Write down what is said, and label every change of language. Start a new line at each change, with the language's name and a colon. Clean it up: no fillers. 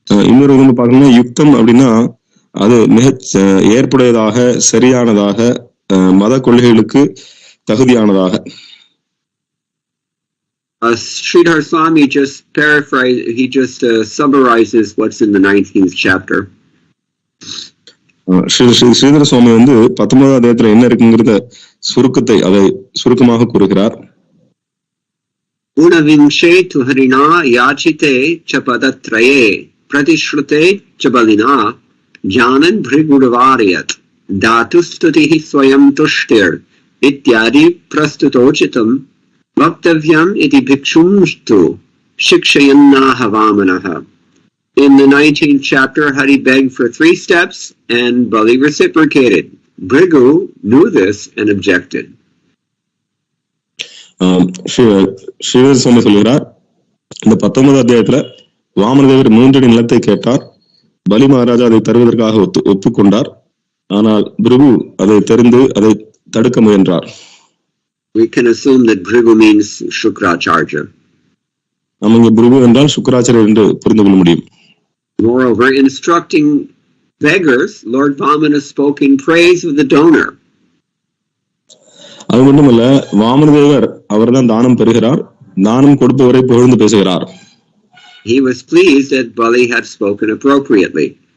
Tamil: இன்னொரு விதமா பார்க்கணும்னா யுக்தம் அப்படின்னா அது மிக ஏற்புடையதாக, சரியானதாக, மத கொள்கைகளுக்கு தகுதியானதாக.
English: Sridhar Swami just paraphrased, he just summarizes what's in the 19th chapter.
Tamil: Sridhara சுவாமி 19வது அத்தியாயத்துல என்ன இருக்குங்கிறத சுருக்கத்தை அதை சுருக்கமாக கூறுகிறார்.
Sanskrit: Unavimshe tu harina yachite cha padatraye pratishrute cha balina janan bhrigudavariyat datustutihi swayam tushtir ityadi prastutochitam vaktavyam iti bhikshumstu shikshayannaha vamanaha.
English: In the 19th chapter, Hari begged for 3 steps and Bali reciprocated. Bhrigu knew this and objected.
Tamil: Sridhara சுவாமி சொல்கிறார், இந்த 19வது அத்தியாயத்துல வாமனதேவர் 3 அடி நிலத்தை கேட்டார். பலி மகாராஜா அதை தருவதற்காக ஒப்புக்கொண்டார். ஆனால் பிருகு அதை தெரிந்து அதை தடுக்க முயன்றார்.
English: We can assume that Bhrigu means Shukracharya.
Tamil: நம்ம இங்க பிருகு என்றால் சுக்கராச்சாரியர் என்று புரிந்து கொள்ள முடியும்.
English: Moreover, instructing beggars, Lord Vamana spoke in praise of the donor.
Tamil: அது மட்டுமல்ல, வாமனதேவர் அவர் தான் தானம் பெறுகிறார், தானம் கொடுப்பவரை புகழ்ந்து பேசுகிறார்.
English: He was pleased that Bali had spoken appropriately.